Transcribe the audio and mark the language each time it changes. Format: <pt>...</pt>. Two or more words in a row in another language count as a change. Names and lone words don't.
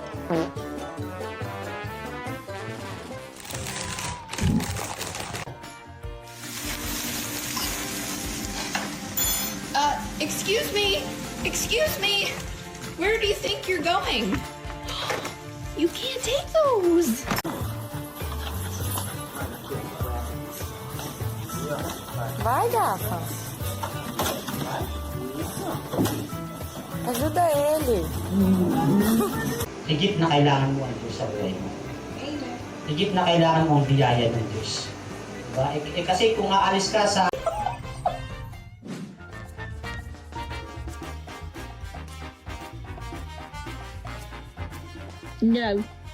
<en>Excuse me? Excuse me? Where do you think you're going? You can't take those.</en> <pt>Vai, gafa. Ajuda ele.</pt> <tl>Higit na kailangan mo ang Diyos sa buhay mo. Higit na kailangan mo ang biyaya ng Diyos. Diba? Kasi kung aalis ka sa... No.</tl>